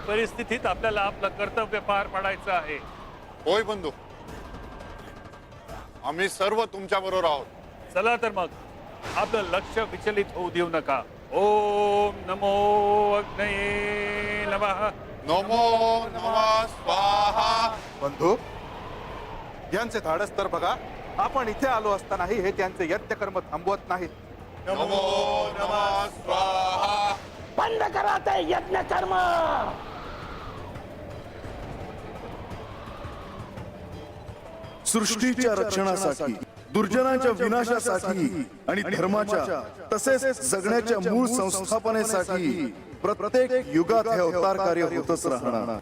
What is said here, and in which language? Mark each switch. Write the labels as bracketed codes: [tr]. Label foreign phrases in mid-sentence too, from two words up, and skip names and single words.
[mr] परिस्थितीत आपल्याला आपलं कर्तव्य पार पाडायचं आहे. होय बंधू, आम्ही सर्व तुमच्या बरोबर आहोत. चला तर मग आपलं लक्ष विचलित होऊ देऊ नका. [sa] ओम नमो अग्नये नमः. नमो नमः स्वाहा. [mr] बंधू, यांचे धाडस तर बघा. आपण इथे आलो असतानाही हे त्यांचे यज्ञ कर्म थांबवत नाहीत. [sa] नमो नमः स्वाहा. [mr] बंद करा ते यज्ञ कर्म. सृष्टीच्या रक्षणासाठी, दुर्जनांच्या विनाशासाठी आणि धर्माच्या तसेच जगण्याच्या मूळ संस्थापनेसाठी प्रत्येक युगात हे अवतार कार्य होतच राहणार.